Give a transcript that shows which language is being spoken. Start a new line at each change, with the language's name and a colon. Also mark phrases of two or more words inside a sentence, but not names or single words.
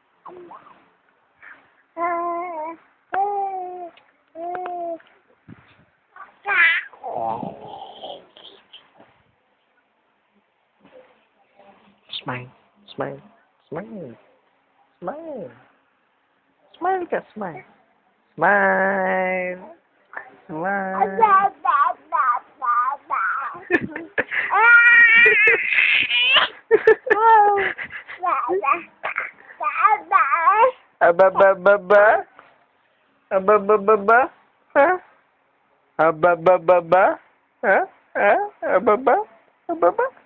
English: Smile, smile, smile, smile. Smile ka, smile. Smile. Smile. Abababa? Abababa? Ha? Abababa? Ha? Ha? Ababa? Ababa?